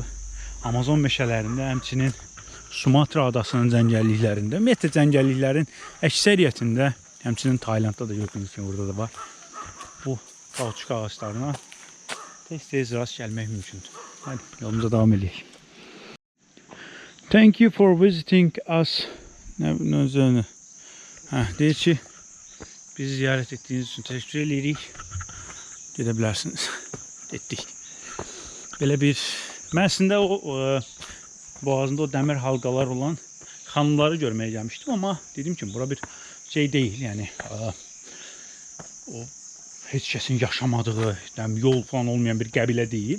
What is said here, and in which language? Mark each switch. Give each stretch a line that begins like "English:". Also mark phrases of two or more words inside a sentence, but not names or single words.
Azerbaijani: Amazon meşələrində, həmçinin Sumatra adasının cəngəlliklərində, ümumiyyətlə cəngəlliklərin əksəriyyətində, həmçinin Taylandda da gördüyünüz kimi burada da var. Bu kauçuk ağaclarına tez rast gəlmək mümkündür. Hadi yolumuza davam edək.
English: Thank you for visiting us.
Azerbaijani: Deyir ki, bizi ziyarət etdiyiniz üçün təşəkkür edirik. Gedə bilərsiniz. Etdik. Belə bir, mən əslində boğazında o dəmir halqalar olan xanımları görməyə gəlmişdim, amma dedim ki, bura bir şey deyil, yəni o heç kəsin yaşamadığı, yol falan olmayan bir qəbilə deyil.